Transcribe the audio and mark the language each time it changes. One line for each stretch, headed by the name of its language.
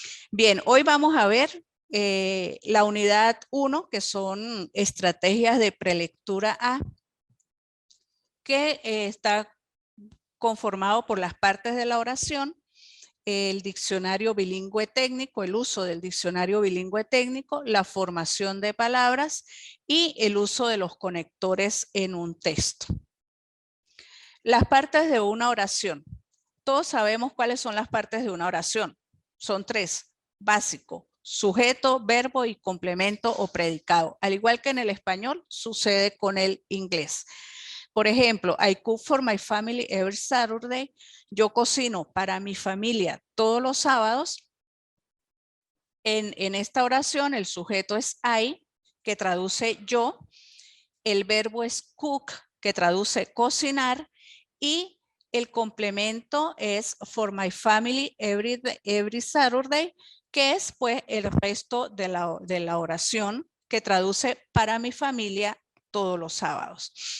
Spanish: Bien, hoy vamos a ver la unidad 1, que son estrategias de prelectura A, que está conformado por las partes de la oración, el diccionario bilingüe técnico, el uso del diccionario bilingüe técnico, la formación de palabras y el uso de los conectores en un texto. Las partes de una oración. Todos sabemos cuáles son las partes de una oración. Son tres: básico, sujeto, verbo y complemento o predicado. Al igual que en el español, sucede con el inglés. Por ejemplo,
English: I cook for my family every Saturday.
Spanish: Yo cocino para mi familia todos los sábados. En esta oración, el sujeto es I, que traduce yo. El verbo es cook, que traduce cocinar. Y el complemento es
English: for my family every Saturday,
Spanish: que es pues el resto de la oración que traduce para mi familia todos los sábados.